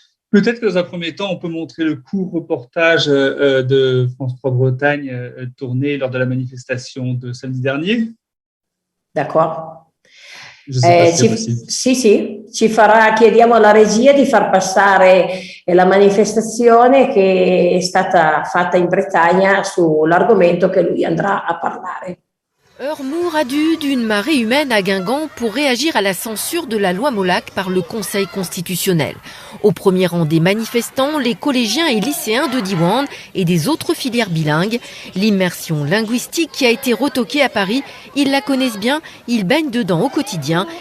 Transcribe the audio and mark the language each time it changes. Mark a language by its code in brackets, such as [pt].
[fr] Peut-être que dans un premier temps, on peut montrer le court reportage de France 3 Bretagne tourné lors de la manifestation de samedi dernier. D'accord. Je sais pas si c'est possible. [it] Sì, chiediamo alla regia di far passare la manifestazione che è stata fatta in Bretagna sull'argomento che lui andrà a parlare. [fr] Heure mouradue d'une marée humaine à Guingamp pour réagir à la censure de la loi Molac par le Conseil constitutionnel. Au premier rang des manifestants, les collégiens et lycéens de Diwan et des autres filières bilingues. L'immersion linguistique qui a été retoquée à Paris, ils la connaissent bien, ils baignent dedans au quotidien.